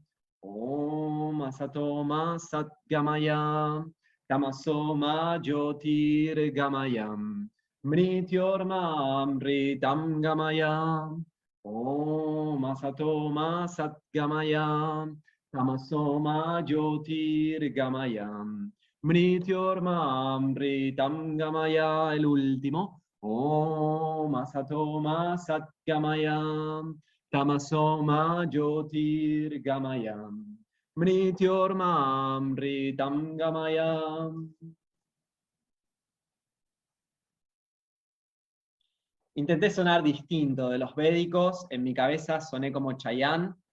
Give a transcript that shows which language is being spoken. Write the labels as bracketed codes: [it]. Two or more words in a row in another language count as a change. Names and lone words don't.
[sa] ॐ असतो मा सद्गमय तमसो मा ज्योतिर्गमय मृत्योर्मा अमृतं गमय. ॐ असतो मा सद्गमय तमसो मा ज्योतिर्गमय मृत्योर्मा अमृतं गमय. [es] El último. [sa] ॐ असतो मा सद्गमय तमसो मा ज्योतिर्गमय मृत्योर्मा अमृतं गमय. [es] Intenté sonar distinto de los védicos, en mi cabeza soné como Chayanne.